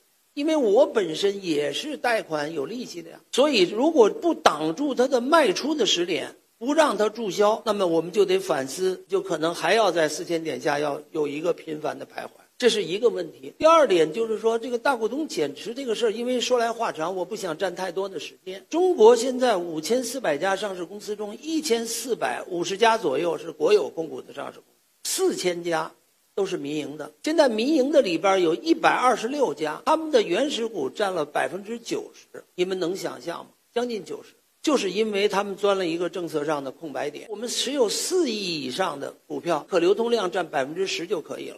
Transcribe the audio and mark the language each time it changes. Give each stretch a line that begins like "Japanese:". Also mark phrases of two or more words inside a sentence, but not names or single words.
Chinese: 因為我本身也是貸款有利息的呀，所以如果不擋住它的賣出的時點，不讓它注銷，那麼我們就得反思，就可能還要在4000點下要有一個頻繁的徘徊，這是一個問題。第二點就是說，這個大股東減持這個事兒，因為說來話長，我不想占太多的時間。中國現在5400家上市公司中，1450家左右是國有控股的上市公司，4000家都是民營的。现在民營的裡邊有126家，他們的原始股占了90%，你們能想象嗎？將近90%。就是因為他們鑽了一個政策上的空白點。我們持有4億以上的股票，可流通量占10%就可以了。